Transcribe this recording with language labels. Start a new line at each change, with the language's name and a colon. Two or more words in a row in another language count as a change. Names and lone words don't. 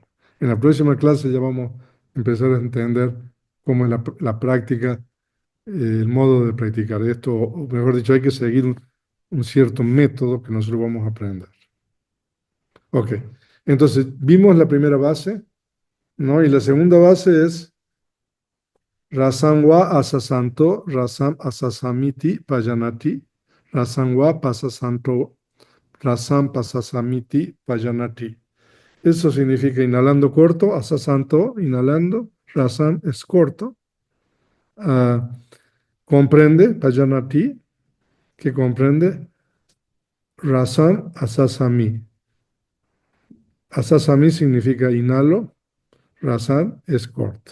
Spanish: En la próxima clase ya vamos a empezar a entender cómo es la práctica, el modo de practicar esto, o mejor dicho, hay que seguir un cierto método que nosotros vamos a aprender. Ok, entonces vimos la primera base, ¿no? Y la segunda base es
Pali: Rasangwa asasanto, rasam asasamiti pajanati, rasangwa pasasanto, rasam pasasamiti pajanati.
Spanish: Eso significa inhalando corto, asasanto, inhalando, rasam es corto, ah, comprende, pajanati, que comprende,
Pali: rasam asasami.
Spanish: Asasami significa inhalo, rasam es corto.